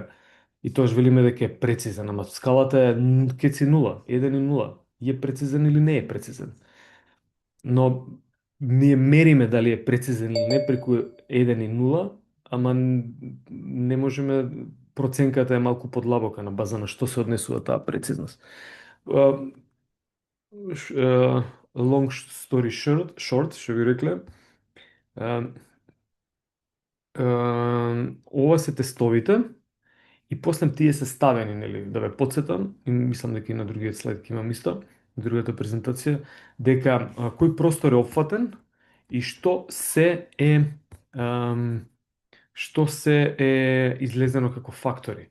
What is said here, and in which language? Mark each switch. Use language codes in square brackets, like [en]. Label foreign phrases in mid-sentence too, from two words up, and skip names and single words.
[mk] И тоа велиме дека е прецизен, ама скалата е кеци 0, 1 и 0. Е прецизен или не е прецизен. Но ние мериме дали е прецизен или не преку 1 и 0, ама не можеме, проценката е малку подлабока на база на што се однесува таа прецизност. [en] Long story short, [mk] што ви рекле, ова се тестовите и после тие се ставени, нели, да ве подсетам, и мислам дека и на другиот слайд ќе имам исто, на другата презентација, дека кој простор е опфатен и што се е излезено како фактори.